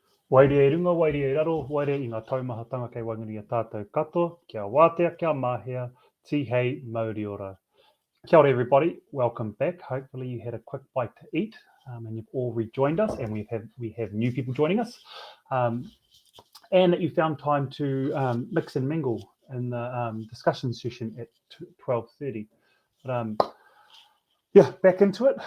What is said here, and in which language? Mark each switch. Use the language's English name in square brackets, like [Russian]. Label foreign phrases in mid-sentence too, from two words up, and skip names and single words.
[Māori] Wairere runga, wairere raro, wairere i ngā taumahatanga kei wangiri a tātou katoa, kia wātea, kia mahea, tihei, mauri ora. Kia ora [English] everybody, welcome back. Hopefully you had a quick bite to eat and you've all rejoined us, and we have new people joining us. And that you found time to mix and mingle in the discussion session at 12:30. But yeah, back into it.